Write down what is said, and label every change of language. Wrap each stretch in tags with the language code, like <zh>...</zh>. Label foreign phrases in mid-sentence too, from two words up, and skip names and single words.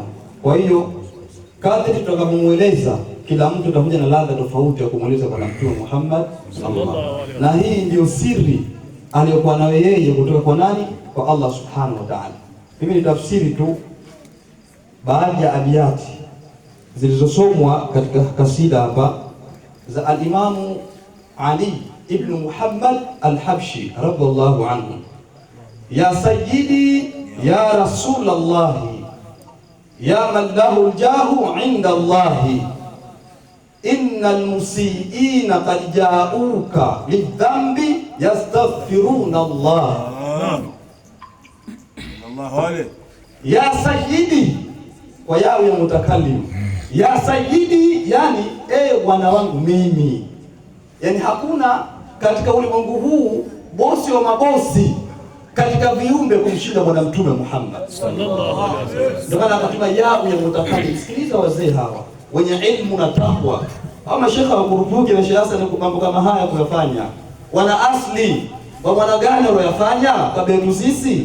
<sw>Kwa hiyo kadri tutakapomueleza, kila mtu atakuja na ladha tofauti ya kumueleza Bwana Mtume Muhammad</sw> <ar>صلى الله عليه وسلم,</ar> <sw>na hii ndio siri aliyokuwa nayo yeye kutoka kwa nani? Kwa Allah</sw> <ar>سبحانه وتعالى.</ar> <sw>Mimi nitafsiri tu baadhi ya abiyati zilizosomwa katika kasida hapa za al-Imamu Ali ibn Muhammad al-Habshi</sw> <ar>رضي الله عنه. يا سيدي يا رسول الله يا من له الجاه عند الله إن المسيئين قد جاءوك للذنب يستغفرون الله. يا سيدي,</ar> <sw>kwa yao ya mutakallim,</sw> <ar>يا سيدي,</ar> <sw>yani bwana wangu mimi, yani hakuna katika ulimwengu huu bosi wa mabosi katika viumbe kumshinda Bwana Mtume Muhammad</sw> <ar>صلى الله عليه وسلم.</ar> <sw>Ndio maana akatuma yao ya mutakallim. Sikiliza wazee hawa wenye ilmu na takwa, au mashekha wa kurupuki na Sheikh Hassan, mambo kama haya kuyafanya, wana asli wa mwana gani waliyofanya kabla yetu sisi?</sw>